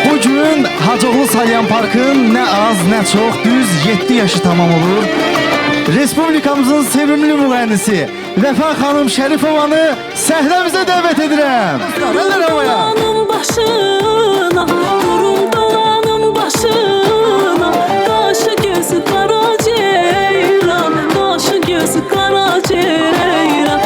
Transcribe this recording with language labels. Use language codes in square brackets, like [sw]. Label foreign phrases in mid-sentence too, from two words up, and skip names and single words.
[tr] gün Hacıoğlu Salyan Parkın ne az ne çok düz 7 yaşı tamam olur. [az] Respublikamızın sevimli müğənnisi Vəfa xanım Şərifovanı səhnəmizə dəvət edirəm. Əllər havaya. Dolanım başına, durum dolanım başına. Qaşı gözü qara ceyran, qaşı gözü qara ceyran.